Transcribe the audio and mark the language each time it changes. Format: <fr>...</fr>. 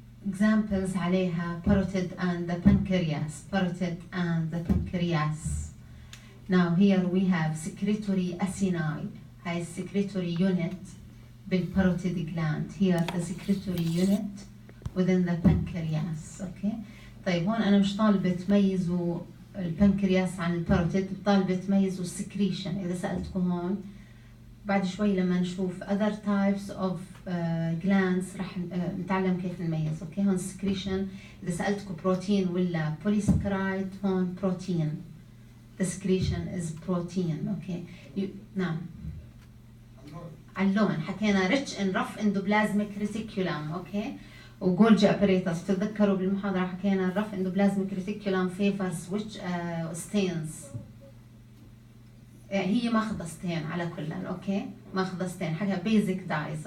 <en>Examples عليها parotid and the pancreas. Parotid and the pancreas. Now here we have secretory acini. هاي secretory unit بالparotid gland. Here the secretory unit within the pancreas. Okay.</en> <ar>طيب هون أنا مش طالبة تميزوا البنكرياس عن الباروتيد، طالبة تميزوا السكريشن. إذا سألتكم هون بعد شوي لما نشوف</ar> <en>other types of glands</en> <ar>رح نتعلم كيف نميز. اوكي هون secretion. إذا سألتكم بروتين ولا polysaccharide هون بروتين.</ar> <en>The secretion is protein.</en> <ar>اوكي نعم. على اللون حكينا</ar> <en>rich in rough endoplasmic reticulum.</en> <ar>اوكي وجولجي apparatus. تتذكروا بالمحاضرة حكينا</ar> <en>rough endoplasmic reticulum favors which stains.</en> <ar>هي ماخذة ستين على كلها. اوكي ماخذة ستين حكى basic dyes.</ar>